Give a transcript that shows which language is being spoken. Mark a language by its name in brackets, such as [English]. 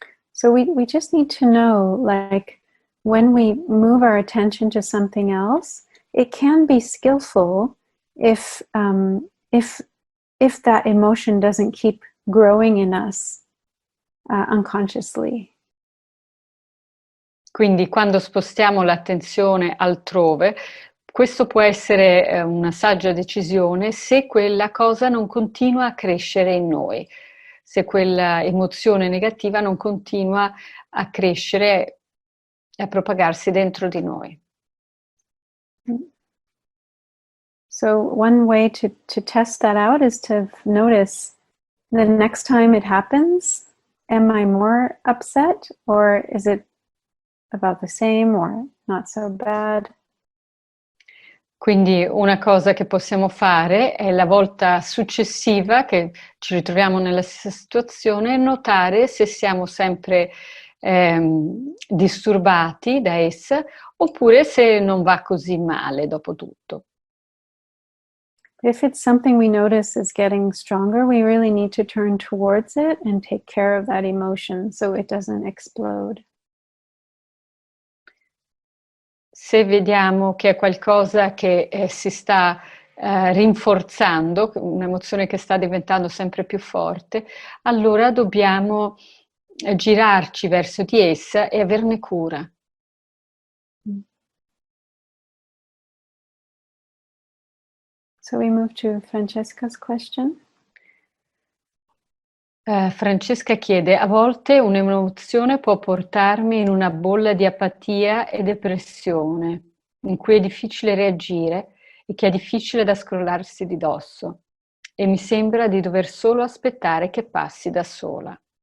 [English] So we just need to know, like, when we move our attention to something else, it can be skillful if that emotion doesn't keep growing in us unconsciously. [Italian] Quindi quando spostiamo l'attenzione altrove, questo può essere una saggia decisione se quella cosa non continua a crescere in noi, se quella emozione negativa non continua a crescere e a propagarsi dentro di noi. [English] So one way to test that out is to notice the next time it happens, am I more upset or is it about the same or not so bad? [Italian] Quindi una cosa che possiamo fare è la volta successiva che ci ritroviamo nella stessa situazione, notare se siamo sempre disturbati da essa oppure se non va così male dopo tutto. [English] If it's something we notice is getting stronger, we really need to turn towards it and take care of that emotion so it doesn't explode. [Italian] Se vediamo che è qualcosa che si sta rinforzando, un'emozione che sta diventando sempre più forte, allora dobbiamo girarci verso di essa e averne cura. [English] So we move to Francesca's question. [Italian] Francesca chiede: a volte un'emozione può portarmi in una bolla di apatia e depressione, in cui è difficile reagire e che è difficile da scrollarsi di dosso, e mi sembra di dover solo aspettare che passi da sola.